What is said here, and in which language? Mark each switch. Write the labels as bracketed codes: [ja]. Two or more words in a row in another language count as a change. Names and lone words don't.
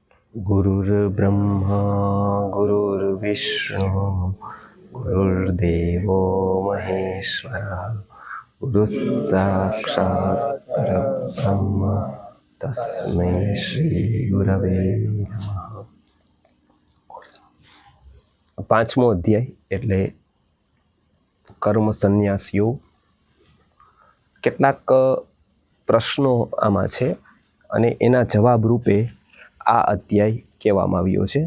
[sa] गुरुर्ब्रह्मा गुरुर्विष्णु गुरुर्देवो महेश्वरः गुरुः साक्षात् परब्रह्म तस्मै श्री गुरवे नमः। [gu] પાંચમો અધ્યાય એટલે કર્મ સંન્યાસ યોગ. કેટલાક પ્રશ્નો આમાં છે અને એના જવાબ રૂપે આ અધ્યાય કહેવામાં આવ્યો છે.